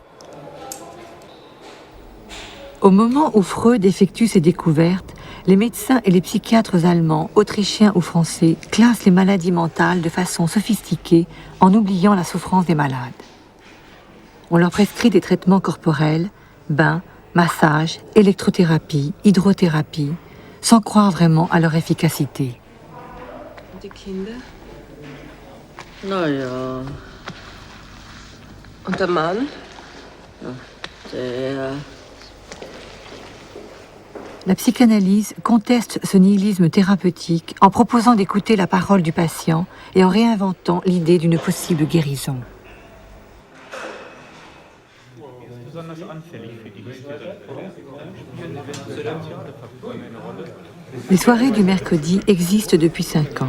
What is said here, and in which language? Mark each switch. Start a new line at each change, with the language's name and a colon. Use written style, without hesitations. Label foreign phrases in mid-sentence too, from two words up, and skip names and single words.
French: Au moment où Freud effectue ses découvertes, les médecins et les psychiatres allemands, autrichiens ou français classent les maladies mentales de façon sophistiquée en oubliant la souffrance des malades. On leur prescrit des traitements corporels, bains, massages, électrothérapie, hydrothérapie, sans croire vraiment à leur efficacité.
German: Die Kinder? Na ja. Und der Mann? Ja, der...
French: La psychanalyse conteste ce nihilisme thérapeutique en proposant d'écouter la parole du patient et en réinventant l'idée d'une possible guérison. Les soirées du mercredi existent depuis 5 ans.